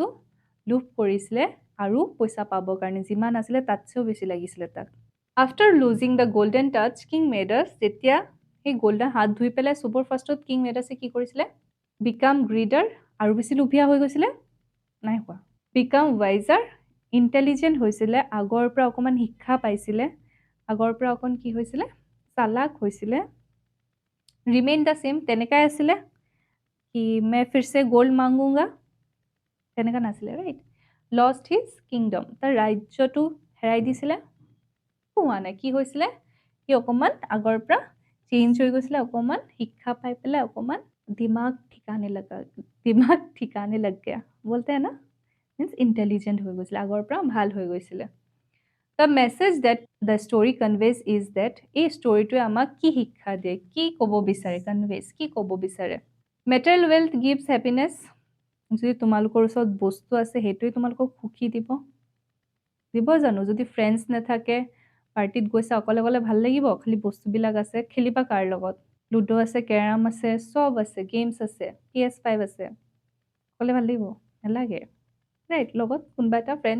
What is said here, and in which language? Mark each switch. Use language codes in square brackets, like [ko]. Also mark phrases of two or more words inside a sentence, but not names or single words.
[as] লুপ কৰিছিলে আৰু পইচা পাবৰ কাৰণে যিমান আছিল তাতছেও বেছি লাগিছিল তাক [en] After losing the golden touch King Midas [as] যেতিয়া এই গোল্ডেন হাত ধুই পেলাই সুপাৰ ফাৰ্ষ্টত কিং মিডাসে কি কৰিছিলে [en] become greedier [as] আৰু বেছি লোভিয়া হৈ গৈছিল নাই হোৱা [en] become wiser intelligent [as] হৈছিল আগৰ পৰা অকমান শিক্ষা পাইছিল আগৰ পৰা অকন কি হৈছিল চালাক হৈছিল [en] remain the same [as] তেনেকাই আছিল [hi] कि मैं फिर से गोल्ड मांगूंगा [as] তেনেকা নাছিলে [en] right lost his kingdom [as] তাৰ ৰাজ্যটো হেৰাই দিছিলে কোৱা নাই কি হৈছিলে কি অকমান আগৰ পৰা চেঞ্জ হৈ গৈছিল অকমান শিক্ষা পাই পেলাই অকমান दिमाग [hi] ठिकाने लग गया बोलते हैं ना [en] means intelligent [as] হৈ গৈছিল আগৰ পৰা ভাল হৈ গৈছিল [en] The message that the story conveys is that [as] এই ষ্টৰীটোৱে আমাক কি শিক্ষা দিয়ে কি ক'ব বিচাৰে কনভেজ কি ক'ব বিচাৰে [en] Material wealth gives happiness. [as] যদি তোমালোকৰ ওচৰত বস্তু আছে হেতুই তোমালোকক সুখী দিব জানো যদি ফ্ৰেন্ডছ নাথাকে পাৰ্টিত গৈছা অকলে অকলে ভাল লাগিব খালি বস্তুবিলাক আছে খেলিবা কাৰ লগত লুডো আছে কেৰাম আছে চব আছে গেমছ আছে PS5 আছে অকলে ভাল লাগিব নালাগে ৰাইট লগত কোনোবা এটা ফ্ৰেণ্ড